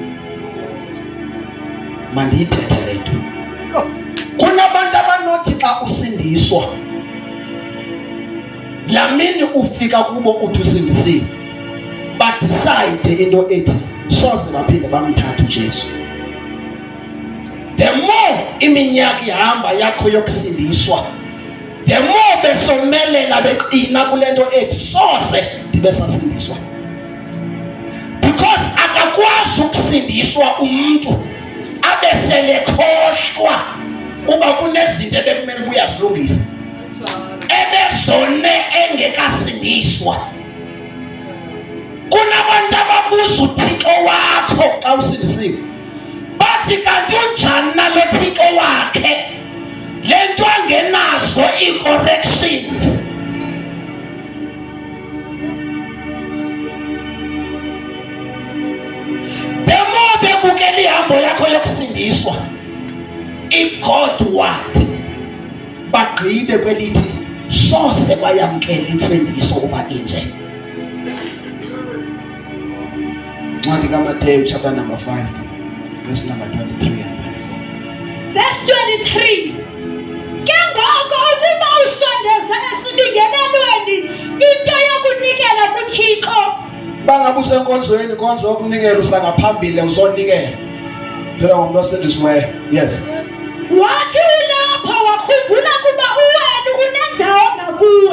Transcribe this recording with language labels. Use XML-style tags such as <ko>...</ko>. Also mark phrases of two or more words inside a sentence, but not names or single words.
<xh>Mandiyithethe le nto. Kunabantu abanothi xa usindiswa la mini ufika kubo uthi usindisiwe badecide into ethi soze baphinde bamthathe uJesu.</xh> <en>The more</en> <xh>iminyaka ihamba yakho yokusindiswa,</xh> <en>the more</en> <xh>besomelela beqina kule nto ethi soze ndibe sasindiswa. Because akakwazi ukusindiswa umuntu abesele khoshwa uba kunezinto ebekumele uyazilungisa ebezone engekasindiswa. Kunabantu ababuza uThixo wakho xa usindisiwe bathi kanti unjani nalo Thixo wakhe lento angenazo i-corrections.</xh> <en>The more</en> <xh>bebukela ihambo yakho yokusindiswa i-God word bagqibe kwelithi soze bayamkela imfundiso uba inje. Ncwadi kaMateyu</xh> <en>chapter number 5 verse number 23 and 24.</en> <xh>Verse 23. Ke ngoko ukuba usondeza esingenelweni into yokunikela kuThixo. Bangabe usenkonzweni inkonzo yokunikela usangaphambili uzonikela. Phela ngomuntu osindisiweyo. Yes. Wathi ulapho wakhumbula kuba uwena unendawo ngakuwe.</xh>